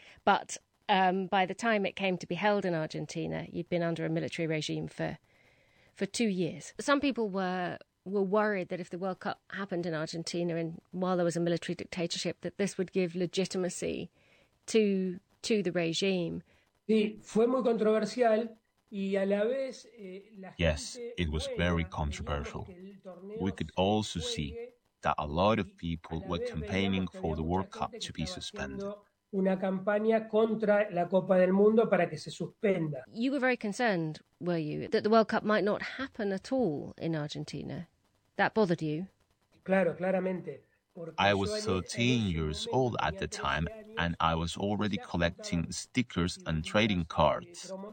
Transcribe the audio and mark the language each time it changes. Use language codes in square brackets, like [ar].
[en] But by the time it came to be held in Argentina, you'd been under a military regime for 2 years. Some people were worried that if the World Cup happened in Argentina and while there was a military dictatorship, that this would give legitimacy to the regime. [es] Sí, fue muy controversial. [en] Yes, it was very controversial. We could also see that a lot of people were campaigning for the World Cup to be suspended. [es] Una campaña contra la Copa del Mundo para que se suspenda. [en] You were very concerned, were you, that the World Cup might not happen at all in Argentina? That bothered you? [es] Claro, claramente. [en] I was 13 years old at the time, and I was already collecting stickers and trading cards.